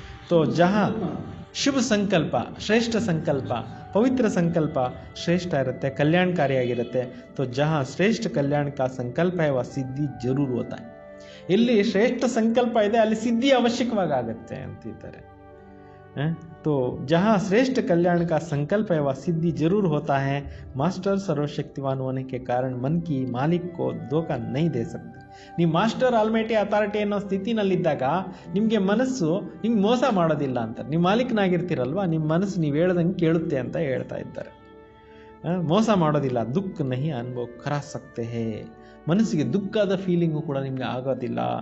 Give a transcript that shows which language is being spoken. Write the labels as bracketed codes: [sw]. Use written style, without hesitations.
[kn] ತೋ ಜಹಾ ಶುಭ ಸಂಕಲ್ಪ, ಶ್ರೇಷ್ಠ ಸಂಕಲ್ಪ, ಪವಿತ್ರ ಸಂಕಲ್ಪ ಶ್ರೇಷ್ಠ ಇರುತ್ತೆ, ಕಲ್ಯಾಣಕಾರಿಯಾಗಿರುತ್ತೆ. [hi] ತೋ ಜಹಾ ಶ್ರೇಷ್ಠ ಕಲ್ಯಾಣ ಕಾ ಸಂಕಲ್ಪ है वह ಸಿದ್ಧಿ ಜರೂರ್ ಹೋತಾ है. [kn] ಎಲ್ಲಿ ಶ್ರೇಷ್ಠ ಸಂಕಲ್ಪ ಇದೆ ಅಲ್ಲಿ ಸಿದ್ಧಿ ಅವಶ್ಯಕವಾಗಿ ಆಗುತ್ತೆ ಅಂತಿದ್ದಾರೆ. [hi] तो जहाँ श्रेष्ठ कल्याण का संकल्प है वह सिद्धि जरूर होता है. मास्टर सर्वशक्तिवान होने के कारण मन की मालिक को धोखा नहीं दे सकते. [kn] ನೀವು ಮಾಸ್ಟರ್ ಆಲ್ಮೈಟಿ ಅಥಾರಿಟಿ ಅನ್ನೋ ಸ್ಥಿತಿನಲ್ಲಿದ್ದಾಗ ನಿಮಗೆ ಮನಸ್ಸು ನಿಮ್ಗೆ ಮೋಸ ಮಾಡೋದಿಲ್ಲ ಅಂತ. ನೀವು ಮಾಲೀಕನಾಗಿರ್ತೀರಲ್ವ, ನಿಮ್ಮ ಮನಸ್ಸು ನೀವು ಹೇಳ್ದಂಗೆ ಕೇಳುತ್ತೆ ಅಂತ ಹೇಳ್ತಾ ಇದ್ದಾರೆ. ಮೋಸ ಮಾಡೋದಿಲ್ಲ. [hi] ದುಃಖ ನಹಿ ಅನುಭವ ಕರಾ ಸಕ್ತೆ ಹೇ. [kn] ಮನಸ್ಸಿಗೆ ದುಃಖದ ಫೀಲಿಂಗು ಕೂಡ ನಿಮಗೆ ಆಗೋದಿಲ್ಲ.